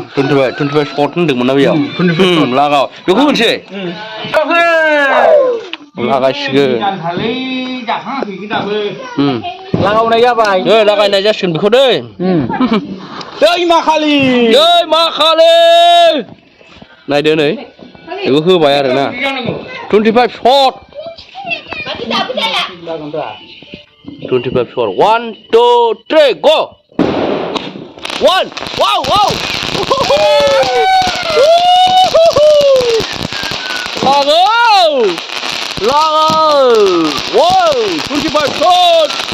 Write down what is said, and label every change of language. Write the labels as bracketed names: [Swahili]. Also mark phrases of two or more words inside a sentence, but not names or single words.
[Bodo] 25 शट होनदोंमोन ना बेयाव 25 लागाव बेखौ होनसै लागायसिगोन लागावनाय जाबाय लागायनाय जासिगोन बेखौ दै दै माखालि नायदो नै बेखौ होबाय आरोना 25 शट [English] 25 shot 1 2 3 go 1 wow [Bodo] lago wow 25 shot